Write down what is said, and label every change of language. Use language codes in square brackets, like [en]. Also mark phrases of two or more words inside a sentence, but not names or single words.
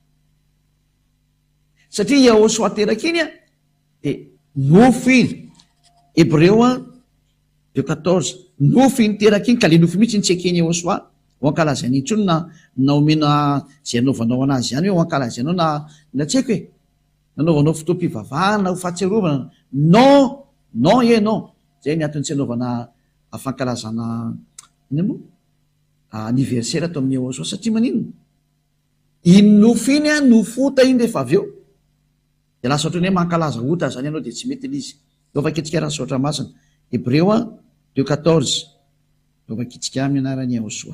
[mg] Satria Yahushua teraka iny dia nofo iny. Hébreu 2:14 nofo iny teraka iny ka le nofo mihitsy ny tsy ekeny Yahushua ho ankalazany intsony na omena zay anaovanao anazy ihany hoe ho ankalazanao na tsy haiko hoe nanaovanao fotoam-pivavahana ho fahatsiarovana. [fr] Non, non e non. [mg] Zay ny antony tsy anaovana fankalazana anniversaire atao amin'ny Yahushua satria manino iny nofo iny nofo ota iny rehefa avy eo dia lasa ohatrany hoe mankalaza ota zany ianao dia tsy mety il'izy. Eo vakitsika raha saotra masina. Hébreu 2:14 eo vakitsika amin'ny anaran'ny Yahushua.